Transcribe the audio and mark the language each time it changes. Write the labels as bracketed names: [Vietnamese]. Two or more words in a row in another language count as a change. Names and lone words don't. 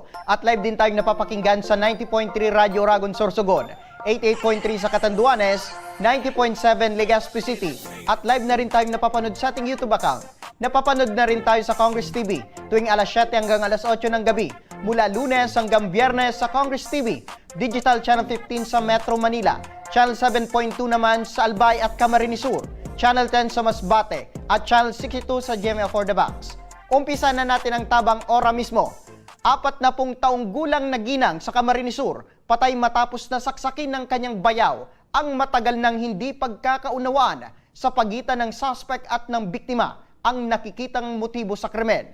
[Filipino] At live din tayong napapakinggan sa 90.3 Radyo Oragon Sorsogon, 88.3 sa Catanduanes, 90.7 Legazpi City. At live na rin tayong napapanood sa ating YouTube account. Napapanood na rin tayo sa Congress TV tuwing alas 7 hanggang alas 8 ng gabi. Mula Lunes hanggang Biyernes sa Congress TV, Digital Channel 15 sa Metro Manila, Channel 7.2 naman sa Albay at Camarines Sur, Channel 10 sa Masbate, at Channel 62 sa GMA for the Box. Umpisa na natin ang tabang ora mismo. 40 taong gulang na ginang sa Camarines Sur, patay matapos na saksakin ng kanyang bayaw ang matagal nang hindi pagkakaunawaan sa pagitan ng suspect at ng biktima ang nakikitang motibo sa krimen.